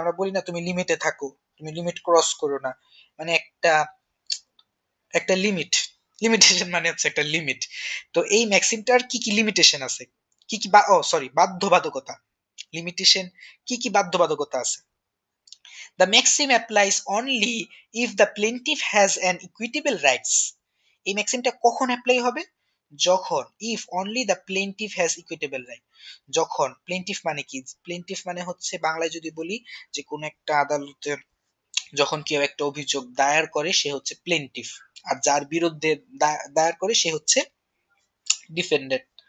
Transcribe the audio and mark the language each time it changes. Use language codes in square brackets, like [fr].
[bn] আমরা বলি না তুমি লিমিটে থাকো, তুমি লিমিট ক্রস করো না, মানে একটা একটা লিমিট। লিমিটেশন মানে হচ্ছে একটা লিমিট। তো এই ম্যাক্সিমটার কি কি লিমিটেশন আছে, কি কি বাধ্যবাধকতা, লিমিটেশন কি কি বাধ্যবাধকতা আছে? [en] The maxim applies only if the plaintiff has an equitable rights. [bn] এই ম্যাক্সিমটা কখন অ্যাপ্লাই হবে? যখন [en] If only the plaintiff has equitable right. [bn] যখন প্লেনটিফ মানে কি? প্লেনটিফ মানে হচ্ছে বাংলায় যদি বলি যে কোনো একটা আদালতে যখন কেউ একটা অভিযোগ দায়ের করে সে হচ্ছে প্লেনটিফ, আর যার বিরুদ্ধে দায়ের করে সে হচ্ছে ডিফেন্ডেন্ট।